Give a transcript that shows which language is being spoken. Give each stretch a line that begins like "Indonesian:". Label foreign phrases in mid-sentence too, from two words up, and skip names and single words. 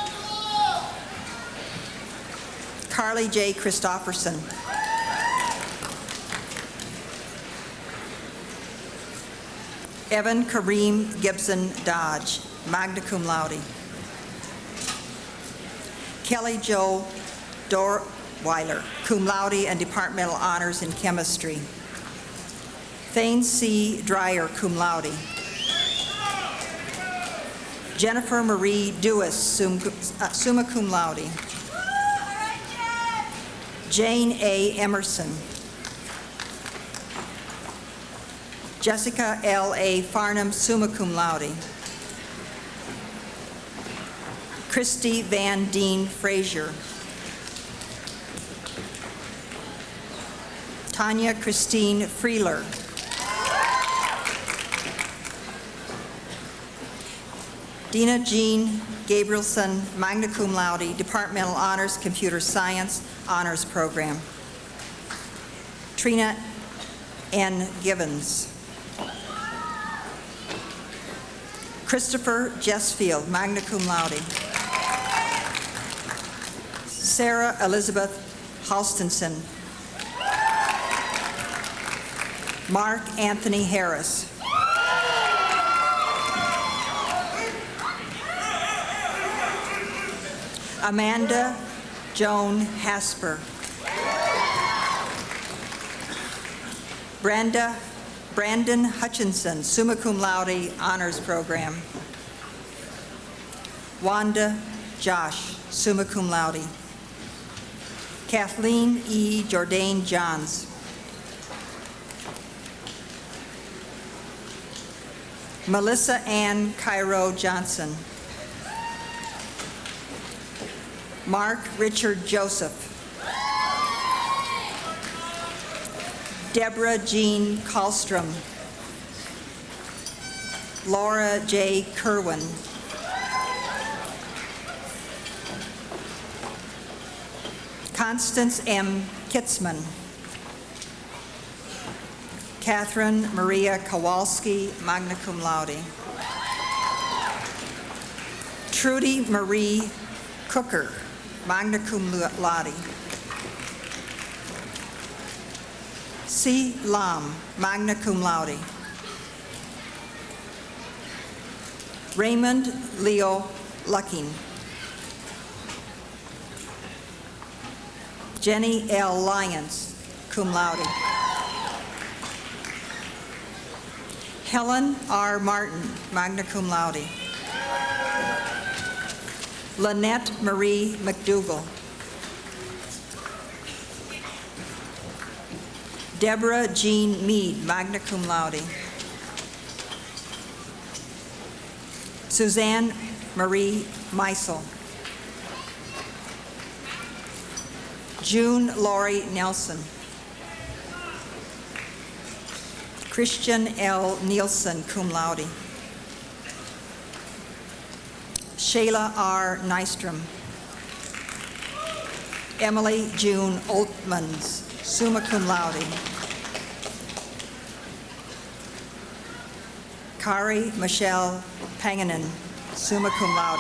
English: Carly J. Christofferson. Evan Kareem Gibson Dodge,
Latin: magna cum laude.
English: Kelly Jo Dorweiler,
Latin: cum laude
English: and departmental honors in chemistry. Thane C. Dreyer,
Latin: cum laude.
English: Jennifer Marie Dewis,
Latin: summa cum laude.
English: Jane A. Emerson. Jessica L. A. Farnham,
Latin: summa cum laude.
English: Christy Van Deen Frazier. Tanya Christine Freeler. Dina Jean Gabrielson,
Latin: magna cum laude,
English: departmental honors, computer science, honors program. Trina N. Givens. Christopher Jessfield,
Latin: magna cum laude.
English: Sarah Elizabeth Halstenson. Mark Anthony Harris. Amanda Joan Hasper. Brandon Hutchinson,
Latin: summa cum laude,
English: honors program. Wanda Josh,
Latin: summa cum laude.
English: Kathleen E. Jourdain Johns. Melissa Ann Cairo Johnson. Mark Richard Joseph. Deborah Jean Kallstrom. Laura J. Kerwin. Constance M. Kitzman. Catherine Maria Kowalski,
Latin: magna cum laude.
English: Trudy Marie Cooker,
Latin: magna cum laude.
English: C. Lam,
Latin: magna cum laude.
English: Raymond Leo Lucking. Jenny L. Lyons,
Latin: cum laude.
English: Helen R. Martin,
Latin: magna cum laude.
English: Lynette Marie McDougall. Deborah Jean Mead,
Latin: magna cum laude.
English: Suzanne Marie Meisel. June Laurie Nelson. Christian L. Nielsen,
Latin: cum laude.
English: Shayla R. Nystrom. Emily June Oltmans,
Latin: summa cum laude.
English: Kari Michelle Panganen,
Latin: summa cum laude.